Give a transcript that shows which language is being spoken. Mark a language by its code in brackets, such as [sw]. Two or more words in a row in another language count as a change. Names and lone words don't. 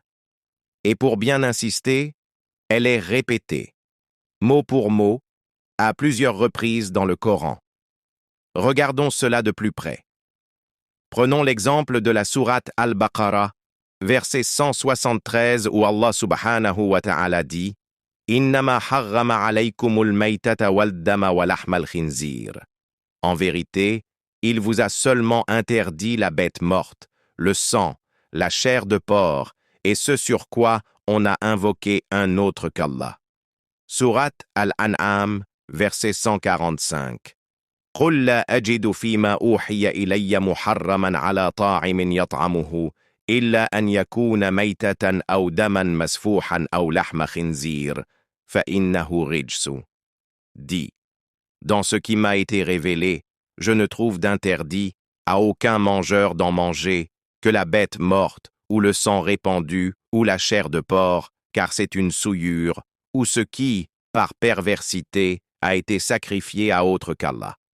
[fr] Et pour bien insister, elle est répétée, mot pour mot, à plusieurs reprises dans le Coran. Regardons cela de plus près. Prenons l'exemple de la sourate Al-Baqarah, verset 173 où [ar] الله سبحانه وتعالى [fr] dit « [ar] إنما حرم عليكم الميتة والدم ولحم الخنزير [fr] » En vérité, il vous a seulement interdit la bête morte, le sang, la chair de porc, et ce sur quoi on a invoqué un autre qu'Allah. Sourate Al-An'am, verset 145. [ar] قل لا أجد فيما أوحي إلي محرما على طاعم يطعمه إلا أن يكون ميتة أو دما مسفوحا أو لحم خنزير فإنه رجس. [fr] Dit, dans ce qui m'a été révélé, je ne trouve d'interdit à aucun mangeur d'en manger que la bête morte ou le sang répandu ou la chair de porc, car c'est une souillure, ou ce qui, par perversité, a été sacrifié à autre qu'Allah.